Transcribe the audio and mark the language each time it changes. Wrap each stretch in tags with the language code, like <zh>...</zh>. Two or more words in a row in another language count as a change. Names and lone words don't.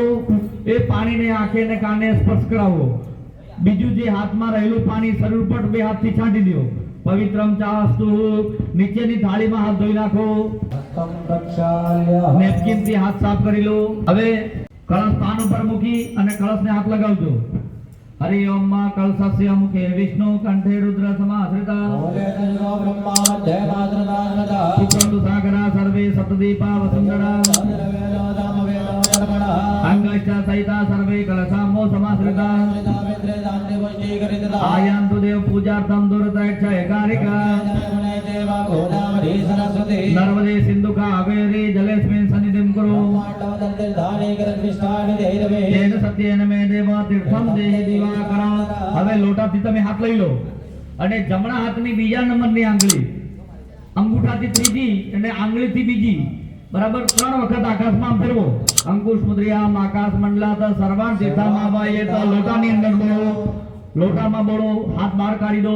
<gu>એ પાણીને આંખે અને કાને સ્પર્શ કરાવો. બીજું જે હાથમાં રહેલું પાણી શરીર પર બે હાથથી છાંટી દો.</gu> <sa>पवित्रम चास्तु.</sa> <gu>નીચેની થાળીમાં હાથ ધોઈ નાખો. નેપકિનથી હાથ સાફ કરી લો. હવે કળશ પાન ઉપર મૂકી અને કળશને હાથ લગાવજો.</gu> <sa>हरि ओम मा कलशस्य मुखे विष्णु कंठे रुद्र समाश्रिता शुक्रंदु सागरा सर्वे सप्तदीपा वसुंधरा अंगश्च सहिता सर्वे कलशाम्बो समाश्रिता आयान्तु देव पूजार्थं दुर्दक्षयकारिका नर्मदे सिंधु कावेरी जलेस्मिन् सन्निधिं कुरु येन सत्येन मे देव तीर्थं देहि दिवाकर.</sa> <gu>હવે લોટાથી તમે હાથ લઈ લો અને જમણા હાથની બીજા નંબરની આંગળી અંગૂઠાથી ત્રીજી અને આંગળીથી બીજી બરાબર 3 વખત આકાશમાં ફેરવો.</gu> <sa>अंकुश मुद्रयाम आकाश मंडलात सर्वान तीर्थामां वायेत.</sa> <gu>લોટાની અંદર બોલો. લોટામાં બોલો. હાથ બહાર કાઢી દો.</gu>